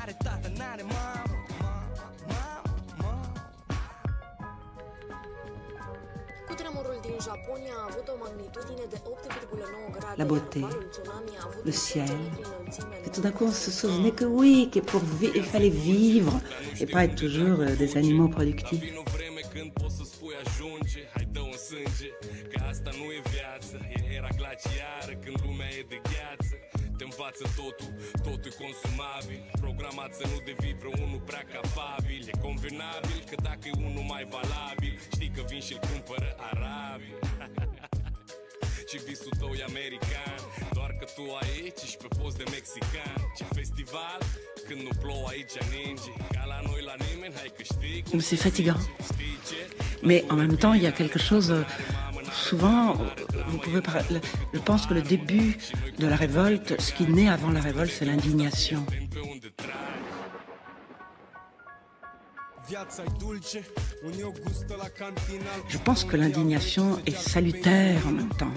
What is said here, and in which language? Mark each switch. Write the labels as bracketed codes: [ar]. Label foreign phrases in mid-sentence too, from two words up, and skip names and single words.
[fr] La beauté, le ciel. Et tout d'un coup, on se souvenait que oui, il fallait vivre et pas être toujours des animaux productifs. [ro] Te învață totul e consumabil. Programat să nu devii vreunul prea capabil. E convenabil că dacă e unul mai valabil, știi că vin și-l cumpără arabil. Și visul tău e american, doar că tu aici ești pe post de mexican. Ce festival, când nu plouă aici ninge. Ca la noi la nimeni, hai că știi. [fr] C'est fatigant. Mais en même temps, il y a quelque chose... Souvent, je pense que le début de la révolte, ce qui naît avant la révolte, c'est l'indignation. Je pense que l'indignation est salutaire en même temps.